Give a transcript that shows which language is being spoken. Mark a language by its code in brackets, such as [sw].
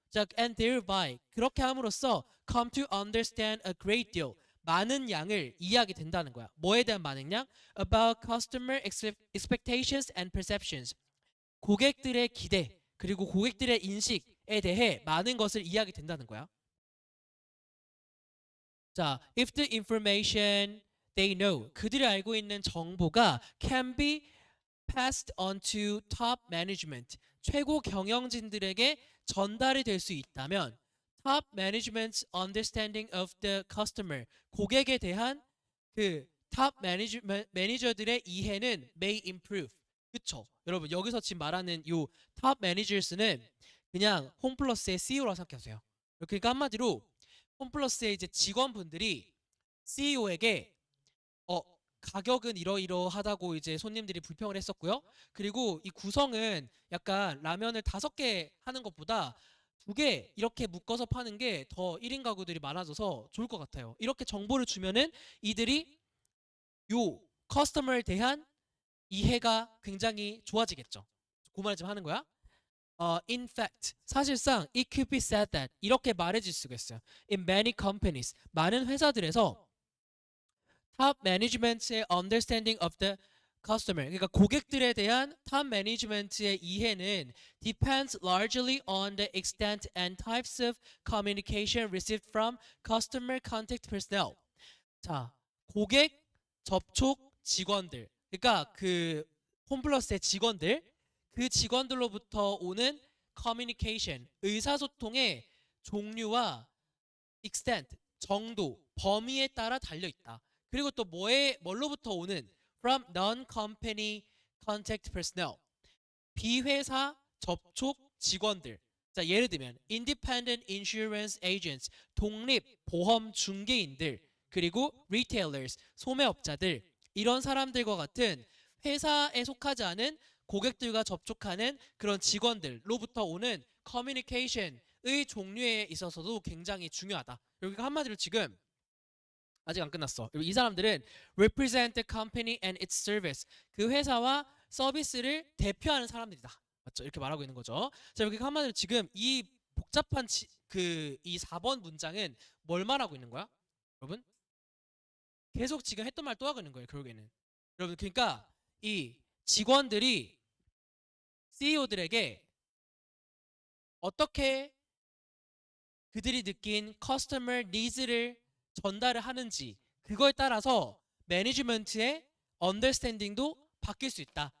[ko] 자, [en] and thereby [ko] 그렇게 함으로써 [en] come to understand a great deal [ko] 많은 양을 이해하게 된다는 거야. 뭐에 대한 많은 양? [en] About customer expectations and perceptions [ko] 고객들의 기대 그리고 고객들의 인식에 대해 많은 것을 이해하게 된다는 거야. [en] 자, if the information they know [ko] 그들이 알고 있는 정보가 [en] can be passed on to top management [ko] 최고 경영진들에게 전달이 될 수 있다면 [en] top management's understanding of the customer [ko] 고객에 대한 그 top 매니저들의 이해는 [en] may improve 그쵸? [ko] 여러분 여기서 지금 말하는 요 top managers는 그냥 홈플러스의 CEO라고 생각하세요. 그러니까 한마디로 홈플러스의 이제 직원분들이 CEO에게 가격은 이러이러하다고 이제 손님들이 불평을 했었고요. 그리고 이 구성은 약간 라면을 5개 하는 것보다 2개 이렇게 묶어서 파는 게 더 1인 가구들이 많아져서 좋을 것 같아요. 이렇게 정보를 주면은 이들이 요 커스터머에 대한 이해가 굉장히 좋아지겠죠. 그 말을 좀 하는 거야. [en] In fact, [ko] 사실상 [en] it could be said that [ko] 이렇게 말해줄 수가 있어요. [en] In many companies, [ko] 많은 회사들에서 [en] top management의 understanding of the customer, [ko] 그러니까 고객들에 대한 top management의 이해는 [en] depends largely on the extent and types of communication received from customer contact personnel. [ko] 자, 고객 접촉 직원들, 그러니까 그 홈플러스의 직원들, 그 직원들로부터 오는 커뮤니케이션, 의사소통의 종류와 extent, 정도, 범위에 따라 달려 있다. 그리고 또 뭘로부터 오는 [en] from non-company contact personnel, [ko] 비회사 접촉 직원들. 자, 예를 들면 [en] independent insurance agents, [ko] 독립 보험 중개인들, 그리고 retailers, 소매업자들, 이런 사람들과 같은 회사에 속하지 않은 고객들과 접촉하는 그런 직원들로부터 오는 커뮤니케이션의 종류에 있어서도 굉장히 중요하다. 여기가 한마디로 지금 아직 안 끝났어. 이 사람들은 [en] represent the company and its service. [ko] 그 회사와 서비스를 대표하는 사람들이다. 맞죠? 이렇게 말하고 있는 거죠. 자, 여기 한마디로 지금 이 복잡한 이 4번 문장은 뭘 말하고 있는 거야? 여러분? 계속 지금 했던 말 또 하고 있는 거예요. 결국에는. 여러분, 그러니까 이 직원들이 CEO들에게 어떻게 그들이 느낀 커스터머 니즈를 전달을 하는지 그거에 따라서 매니지먼트의 언더스탠딩도 바뀔 수 있다.